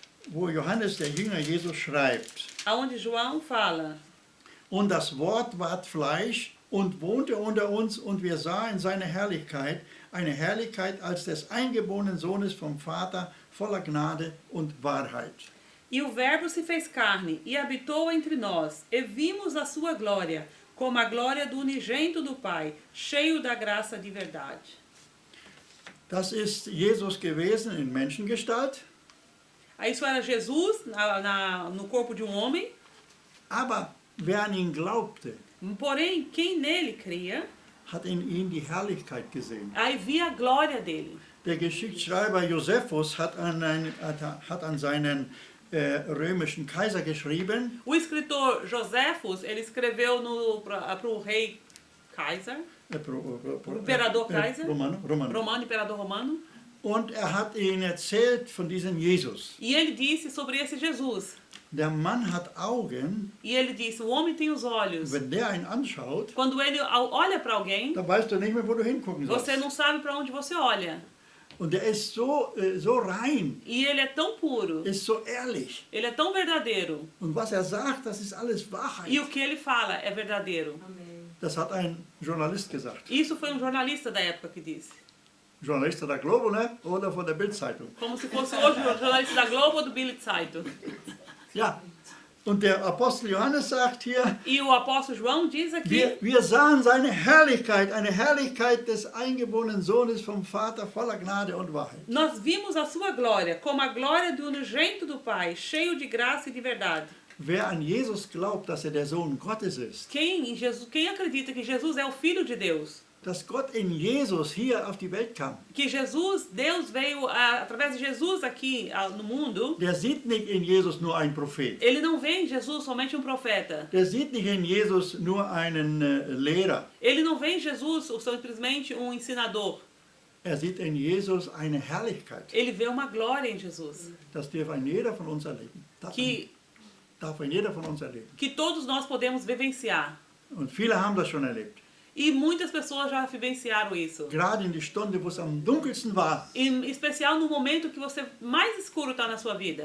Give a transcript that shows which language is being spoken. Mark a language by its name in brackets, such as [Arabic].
[German] Wo Johannes, der Jünger Jesus, schreibt. [Portuguese] Aonde João fala. [German] Und das Wort ward Fleisch und wohnte unter uns und wir sahen seine Herrlichkeit, eine Herrlichkeit als des eingeborenen Sohnes vom Vater, voller Gnade und Wahrheit. [Portuguese] E o Verbo se fez carne e habitou entre nós, e vimos a sua glória, como a glória do unigênito do Pai, cheio da graça de verdade. [German] Das ist Jesus gewesen in Menschengestalt. [Portuguese] Aí isso era Jesus no corpo de um homem. [German] Aber wer an ihn glaubte, [Portuguese] Porém, quem nele cria, [German] hat in ihm die Herrlichkeit gesehen. [Portuguese] aí via a glória dele. [German] Der Geschichtsschreiber Josephus hat an seinen römischen Kaiser geschrieben, [Portuguese] O escritor Joséfos, ele escreveu para o rei Kaiser, Imperador Kaiser, Romano. imperador romano, [German] Und er hat ihnen erzählt von diesem Jesus. [Portuguese] e ele disse sobre esse Jesus. [German] Der Mann hat Augen, [Portuguese] E ele disse, o homem tem os olhos. [German] wenn der ihn anschaut, [Portuguese] Quando ele olha para alguém, [German] dann weißt du nicht mehr, wo du hingucken [Portuguese] você [German] sollst. [Portuguese] não sabe para onde você olha. [German] Und der ist so rein, [Portuguese] E ele é tão puro, [German] ist so ehrlich. [Portuguese] ele é tão verdadeiro. [German] Und was er sagt, das ist alles [Portuguese] E [German] Wahrheit. [Portuguese] o que ele fala é verdadeiro. [German] Das hat ein Journalist gesagt. [Portuguese] Isso foi um jornalista da época que disse. [German] Journalist der Globo, ne? Oder von der Bildzeitung. [Portuguese] Como se fosse hoje o jornalista da Globo ou do Bild Zeitung. [German] Ja. Und der Apostel Johannes sagt hier, [Portuguese] E o apóstolo João diz aqui, [German] wir sahen seine Herrlichkeit, eine Herrlichkeit des eingeborenen Sohnes vom Vater voller Gnade und Wahrheit. [Portuguese] nós vimos a sua glória, como a glória do unigênito do Pai, cheio de graça e de verdade. [German] Wer an Jesus glaubt, dass er der Sohn Gottes ist, [Portuguese] Quem acredita que Jesus é o Filho de Deus, [German] dass Gott in Jesus hier auf die Welt kam, [Portuguese] que Deus veio através de Jesus aqui no mundo, [German] der sieht nicht in Jesus nur einen Prophet. [Portuguese] ele não vê em Jesus somente um profeta. [German] Der sieht nicht in Jesus nur einen Lehrer. [Portuguese] Ele não vê em Jesus simplesmente um ensinador. [German] Er sieht in Jesus eine Herrlichkeit. [Portuguese] Ele vê uma glória em Jesus. [German] Das darf ein jeder von uns erleben. Darf ein jeder von uns erleben. [Portuguese] Que todos nós podemos vivenciar. [German] Und viele haben das schon erlebt. [Portuguese] E muitas pessoas já vivenciaram isso. [German] Gerade in die Stunde, wo es am dunkelsten war, [Portuguese] Em especial no momento que você mais escuro está na sua vida.